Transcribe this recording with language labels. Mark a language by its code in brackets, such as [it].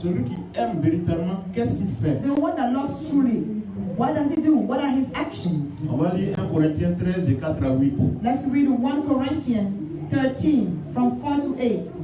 [fr] Celui qui aime véritablement, qu'est-ce qu'il fait? [en] The one that loves truly, what does he do? What are his actions? [fr] On va lire 1 Corinthiens 13, de 4 à 8. [en] Let's read 1 Corinthians 13 from 4 to 8.